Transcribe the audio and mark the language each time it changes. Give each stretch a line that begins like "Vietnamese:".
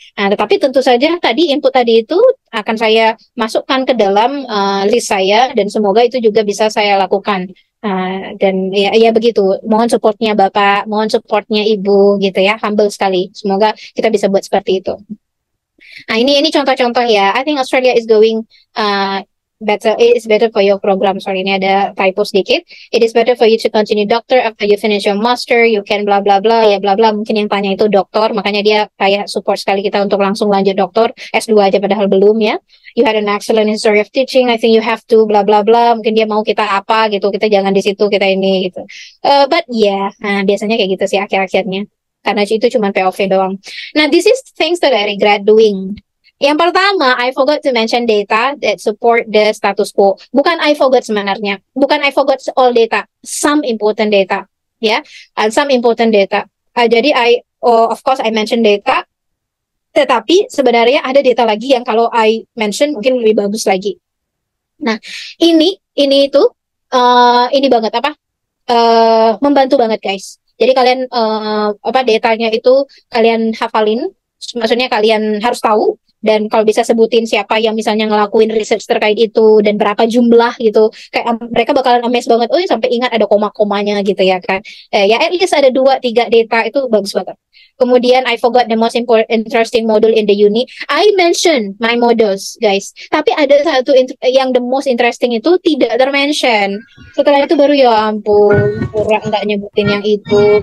Indonesian: Tetapi tentu saja input tadi itu akan saya masukkan ke dalam list saya, dan semoga itu juga bisa saya lakukan. Dan ya begitu, mohon supportnya Bapak, mohon supportnya Ibu gitu ya, humble sekali. Semoga kita bisa buat seperti itu. Ini contoh-contoh ya.
English: I think Australia is going better. It is better for your program. Sorry,
Indonesian: ini ada typo sedikit.
English: It is better for you to continue doctor after you finish your master. You can bla bla bla ya bla bla.
Indonesian: Mungkin yang tanya itu doktor, makanya dia kayak support sekali kita untuk langsung lanjut doktor. S2 aja padahal belum ya.
English: You had an excellent history of teaching. I think you have to bla bla bla.
Indonesian: Mungkin dia mau kita apa gitu. Kita jangan di situ, kita ini gitu.
English: But yeah,
Indonesian: biasanya kayak gitu sih akhir-akhirnya. Karena itu cuma POV doang. Nah,
English: this is things that I regret doing.
Indonesian: Yang pertama,
English: I forgot to mention data that support the status quo.
Indonesian: Bukan
English: I forgot
Indonesian: sebenarnya.
English: Bukan I forgot all data. Some important data. Ya, some important data.
Indonesian: Jadi
English: of course I mention data.
Indonesian: Tetapi sebenarnya ada data lagi yang kalau
English: I mention
Indonesian: mungkin lebih bagus lagi. Nah, ini itu ini banget apa membantu banget guys. Jadi kalian apa datanya itu kalian hafalin, maksudnya kalian harus tahu dan kalau bisa sebutin siapa yang misalnya ngelakuin research terkait itu dan berapa jumlah gitu. Kayak mereka bakalan amazed banget, oh sampai ingat ada koma-komanya gitu ya kan. Ya
English: at least
Indonesian: ada 2-3 data itu bagus banget. Kemudian
English: I forgot the most important interesting module in the uni. I mention my modules, guys.
Indonesian: Tapi ada satu yang
English: the most interesting
Indonesian: itu tidak termention. Setelah itu baru ya ampun, kurang nggak nyebutin yang itu.